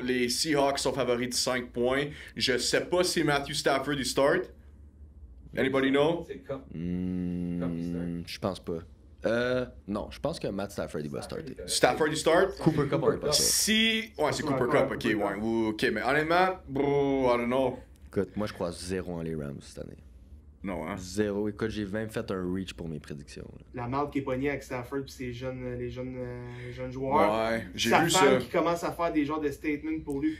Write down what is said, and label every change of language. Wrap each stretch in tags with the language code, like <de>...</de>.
<fr>Les Seahawks sont favoris de 5 points. Je sais pas si Matthew Stafford il start.</fr> <en>Anybody know?</en> <fr>C'est Cup. Je pense pas. Non, je pense que Matt Stafford il va starter. Stafford il start? Cooper Cup, on est pas sûr. Ouais, c'est Cooper Cup, ok, ouais. Ok, mais honnêtement, bro,</fr> <en>I don't know.</en> <fr>Écoute, moi je crois 0 en les Rams cette année. Non, hein? 0. Écoute, j'ai même fait un reach pour mes prédictions. Là. La marque qui est pognée avec Stafford et les jeunes joueurs. Ouais, j'ai vu sa ça. femme qui commence à faire des genres de statements pour lui.</fr>